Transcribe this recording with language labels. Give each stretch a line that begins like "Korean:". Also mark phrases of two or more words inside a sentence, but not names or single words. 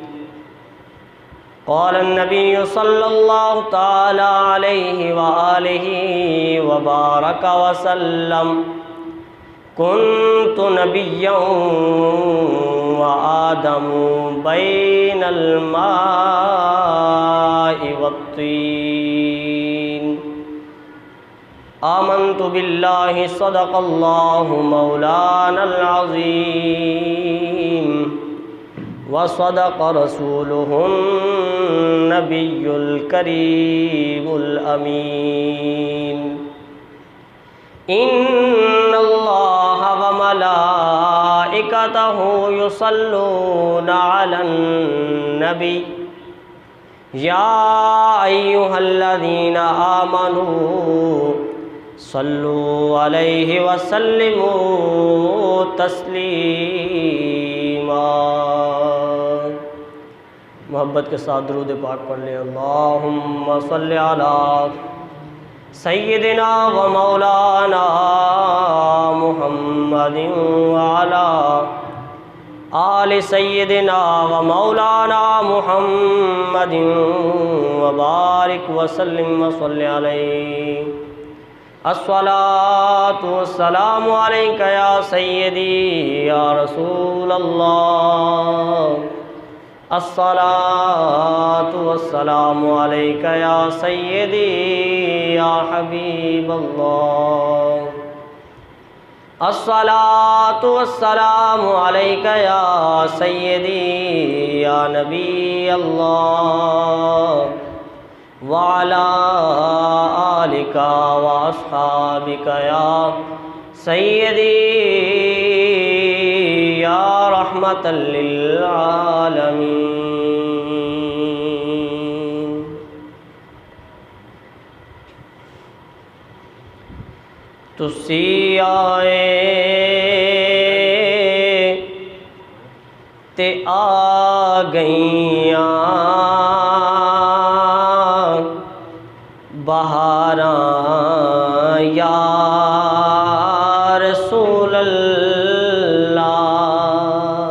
Arabic: قال النبي صلى الله تعالى عليه وآله وبارك وسلم كنت نبيا وآدم بين الماء والطين. آمنت بالله صدق الله مولانا العظيم وصدق رسوله النبي الكريم الأمين. إن الله وملائكته يصلون على النبي يا أيها الذين آمنوا صلوا عليه وسلموا تسليما.
Urdu: محبت کے ساتھ درود پاک پڑھ لیں.
Arabic: اللهم صل على سيدنا ومولانا محمد وعلى آل سيدنا ومولانا محمد وبارك وسلم وصل عليه. الصلاة والسلام عليك يا سيدي يا رسول الله. الصلاة والسلام عليك يا سيدي يا حبيب الله. الصلاة والسلام عليك يا سيدي يا نبي الله وعلى آلك وأصحابك يا سيدي يا رحمة للعالمين.
Punjabi: تسی آئے تے آ گئیاں بہاراں
Arabic: يا رسول الله.